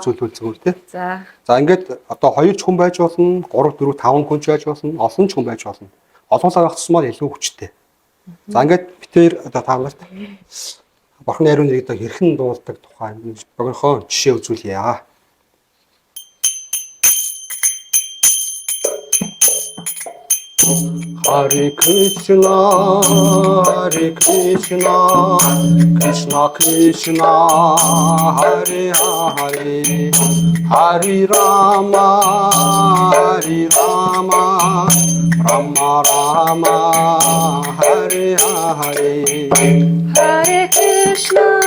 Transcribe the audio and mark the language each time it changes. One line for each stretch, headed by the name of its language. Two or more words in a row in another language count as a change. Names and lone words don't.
Mongolian: Үзүүлвэл зүгээр тий. За ингээд одоо 2 ч хүн байж болно, 3 4 5 хүн ч байж болно, олон ч хүн байж болно. Олонлоо байх тусмаар илүү хүчтэй. За ингээд битээр одоо таамагт Бурхны ариун нэрийг хэрхэн дуулдаг тухай богинохоо жишээ үзүүлье.
Sanskrit: हरे कृष्ण हरे कृष्ण कृष्ण कृष्ण हरे हरे हरे राम हरे राम राम राम हरे हरे हरे कृष्ण,